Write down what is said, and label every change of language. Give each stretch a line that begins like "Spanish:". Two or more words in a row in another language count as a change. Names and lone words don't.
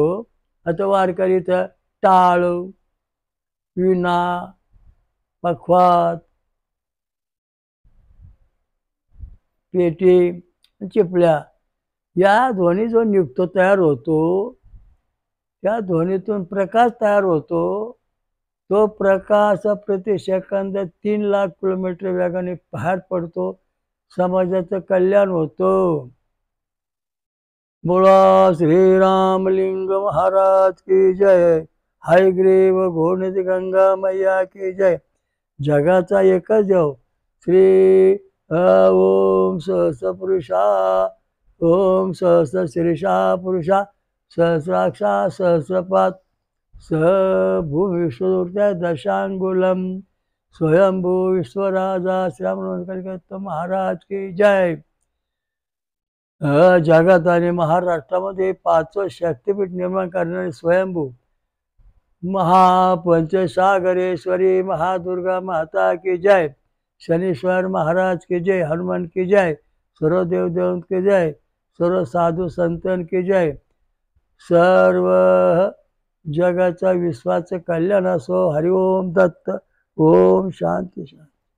Marathi: आता वारकरी इथं टाळ, विणा, पखवाज, पेटी, चिपळ्या या ध्वनी जो निघतो तयार होतो त्या ध्वनीतून प्रकाश तयार होतो. तो प्रकाश प्रति सेकंद 3 लाख किलोमीटर वेगाने बाहेर पडतो. समाजाचं कल्याण होतं. बोला श्रीरामलिंग महाराज
Hindi: की जय. हयग्रीव घोणित गंगा मैया की जय.
Marathi: जगाचा एकच देव श्री
Sanskrit: ओम सहस्र पुरुषा, ओम सहस्र शीर्षा पुरुषा, सहस्राक्षा सहस्रपात, भूमी विश्वदूर्त्या दशांगुलम, स्वयंभू विश्वराजा श्रीराम महाराज
Hindi: की जय.
Marathi: जगात आणि महाराष्ट्रामध्ये 5 शक्तीपीठ निर्माण करणारे स्वयंभू महापंचसागरेश्वरी महादुर्गा माता
Hindi: की जय. शनीश्वर महाराज की जय. हनुमान की जय. सर्व देवदेवं की जय. सर्व साधू संतन की जय.
Marathi: सर्व जगाचा विश्वाचं कल्याण असो.
Sanskrit: हरिओम दत्त. ओम शांती शांती.